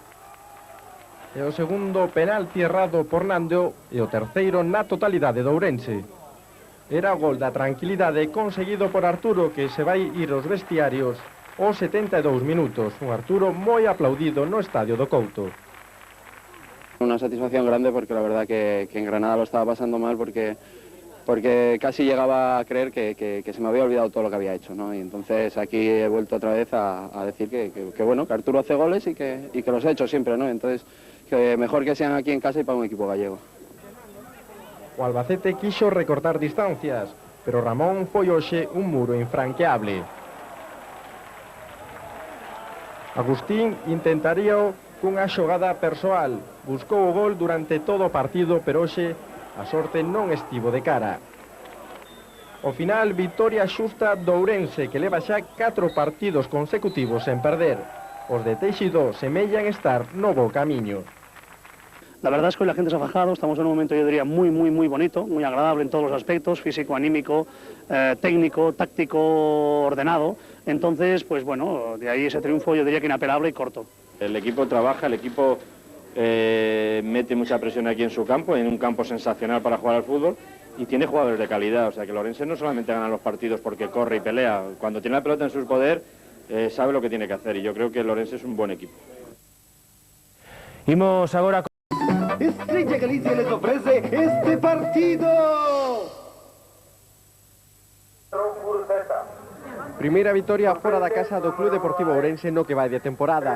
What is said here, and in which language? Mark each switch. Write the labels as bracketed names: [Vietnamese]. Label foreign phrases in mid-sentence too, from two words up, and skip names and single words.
[Galician] E o segundo penalti errado por Nando e o terceiro na totalidade do Ourense. Era o gol da tranquilidade conseguido por Arturo, que se vai ir aos vestiarios aos 72 minutos. Un Arturo moi aplaudido no estadio do Couto. [Spanish] Una satisfacción grande porque la verdad que en Granada lo estaba pasando mal porque casi llegaba a creer que se me había olvidado todo lo que había hecho, ¿no? Y entonces aquí he vuelto otra vez a decir que bueno, que Arturo hace goles y que los ha hecho siempre, ¿no? Entonces, que mejor que sean aquí en casa y para un equipo gallego. [Galician] O Albacete quixo recortar distancias, pero Ramón foi hoxe un muro infranqueable. Agustín intentaríao cunha xogada persoal. Buscou o gol durante todo o partido, pero hoxe a sorte non estivo de cara. Ao final, victoria xusta do Ourense, que leva xa 4 partidos consecutivos sen perder. Os de Teixidó semellan estar no bo camiño. [Spanish] La verdad es que hoy la gente se ha fajado, estamos en un momento, yo diría, muy bonito, muy agradable en todos los aspectos, físico, anímico, técnico, táctico, ordenado. Entonces, pues bueno, de ahí ese triunfo yo diría que inapelable y corto. El equipo trabaja, el equipo mete mucha presión aquí en su campo, en un campo sensacional para jugar al fútbol, y tiene jugadores de calidad. O sea que el Ourense no solamente gana los partidos porque corre y pelea, cuando tiene la pelota en su poder, sabe lo que tiene que hacer, y yo creo que el Ourense es un buen equipo. [Galician] Imos agora [Spanish] Estrella Galicia les ofrece este partido. [Galician] Primeira vitoria fora da casa do Club Deportivo Ourense no que vai de temporada.